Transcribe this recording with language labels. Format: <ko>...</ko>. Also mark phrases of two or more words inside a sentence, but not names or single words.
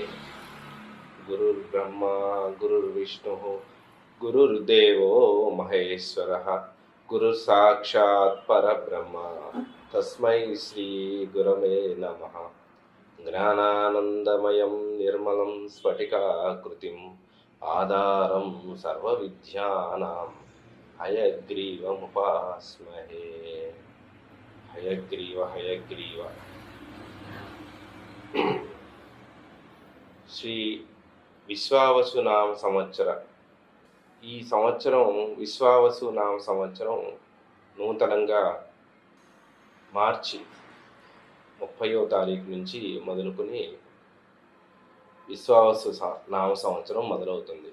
<sa>गुरुर्ब्रह्मा गुरुर्विष्णुः गुरुर्देवो महेश्वरः गुरुसाक्षात् परब्रह्म तस्मै श्रीगुरवे नमः। ज्ञानानन्दमयं निर्मलं स्फटिकाकृतिम् आधारं सर्वविद्यानां हयग्रीवमुपास्महे। हयग्रीव हयग्रीव</sa> <te>శ్రీ విశ్వావసునామ సంవత్సర ఈ సంవత్సరం విశ్వావసునామ సంవత్సరం నూతనంగా మార్చి 30వ తారీఖు నుంచి మొదలుకొని విశ్వావసు నామ సంవత్సరం మొదలవుతుంది.</te>